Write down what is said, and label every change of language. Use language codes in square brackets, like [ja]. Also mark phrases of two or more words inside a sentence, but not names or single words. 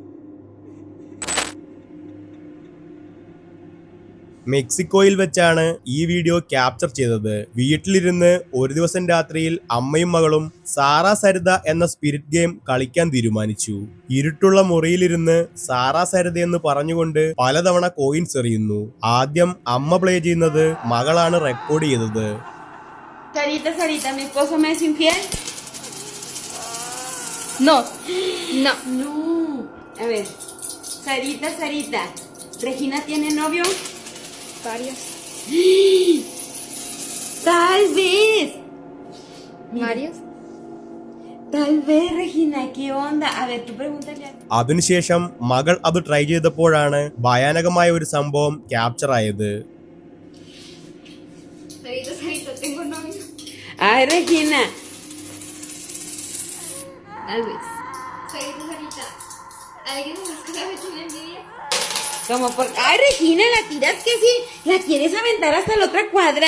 [ml] മെക്സിക്കോയിൽ വെച്ചാണ് ഈ വീഡിയോ ക്യാപ്ചർ ചെയ്തത്. വീട്ടിലിരുന്ന് ഒരു ദിവസം രാത്രിയിൽ അമ്മയും മകളും സാറാ സരിത എന്ന [en] spirit game [ml] കളിക്കാൻ തീരുമാനിച്ചു. ഇരുട്ടുള്ള മുറിയിലിരുന്ന് സാറാ സരിത എന്ന് പറഞ്ഞുകൊണ്ട് പലതവണ കോയിൻസ് എറിയുന്നു. ആദ്യം അമ്മ പ്ലേ ചെയ്യുന്നത് മകളാണ് റെക്കോർഡ് ചെയ്തത്. [es] Sarita, Sarita, ¿mi esposo me es infiel? No, no, no. A ver, Sarita, Sarita, ¿Regina tiene novio? Varios. Tal vez. ¿Varios? Tal vez, Regina, ¿qué onda? A ver, tú pregúntale a... [ml] അതിനുശേഷം മകൾ അത് ട്രൈ ചെയ്തപ്പോഴാണ് ഭയാനകമായ ഒരു സംഭവം ക്യാപ്ചർ ആയത്. [es] Sarita, Sarita, tengo novio. Ay, Regina. Tal vez. Sarita, Sarita, ¿alguien de las que sabe tiene envidia? Como por... Ay, Regina, ¿la tiras que sí? ¿La quieres aventar hasta la otra cuadra?